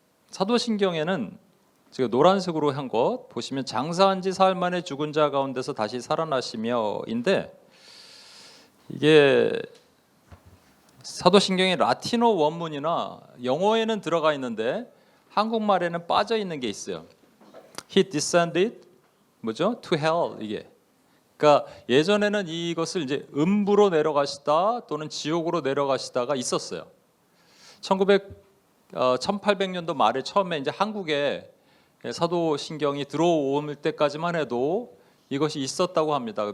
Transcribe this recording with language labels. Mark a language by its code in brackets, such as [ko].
[ko] 사도신경에는 제가 노란색으로 한 것 보시면 장사한 지 사흘 만에 죽은 자 가운데서 다시 살아나시며인데 이게 사도신경의 라틴어 원문이나 영어에는 들어가 있는데 한국말에는 빠져 있는 게 있어요. [en] He descended to hell [ko] 이게. 그러니까 예전에는 이것을 이제 음부로 내려가시다 또는 지옥으로 내려가시다가 있었어요. 1800년도 말에 처음에 이제 한국에 사도신경이 들어올 때까지만 해도 이것이 있었다고 합니다.